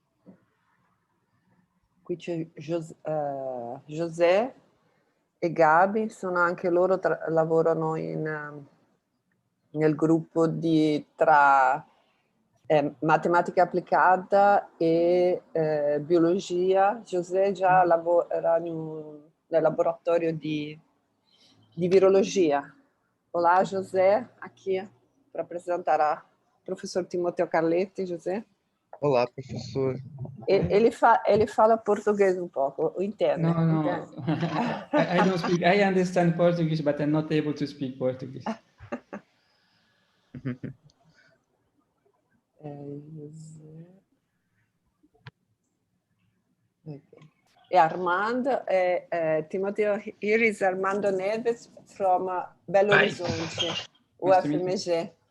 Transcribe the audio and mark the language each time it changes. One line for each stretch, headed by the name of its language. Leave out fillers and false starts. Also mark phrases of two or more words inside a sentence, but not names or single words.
Italian: Qui c'è José e Gabi, sono anche loro, lavorano nel gruppo tra matematica applicata e biologia. José già lavora nel laboratorio di virologia.
Portuguese: Olá, José, aqui para apresentar a professor Timoteo Carletti, José. Olá, professor. Ele fala português um pouco, entende?
Italian: No, no,
Portuguese: Entende?
English: I don't speak, I understand Portuguese, but I'm not able to speak Portuguese. Okay.
Portuguese: E Armando, Timoteo,
English: here is Armando Neves from Belo Horizonte, UFRJ.